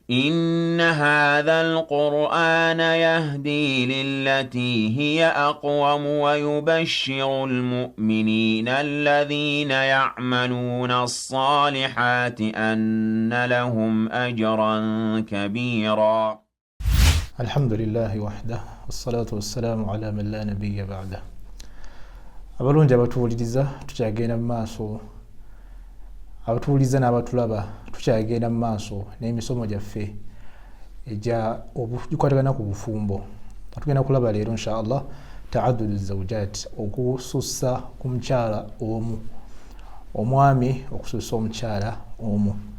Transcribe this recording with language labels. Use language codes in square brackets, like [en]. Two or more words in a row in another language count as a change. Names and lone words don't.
[ar] إن هذا القرآن يهدي للتي هي أقوم ويبشر المؤمنين الذين يعملون الصالحات أن لهم أجرا كبيرا. الحمد لله وحده والصلاة والسلام على من لا نبي بعده. [lg] abalungi abatuwuliriza tukyagenda mu maaso, abatuwuliriza n'abatulaba tukyagenda mu maaso n'emisomo gyaffe gikwatagana ku bufumbo. Tugenda kulaba leero inshallah [ar] تعدد الزوجات, [lg] okusussa ku mukyala omu, omwami okusussa omukyala omu.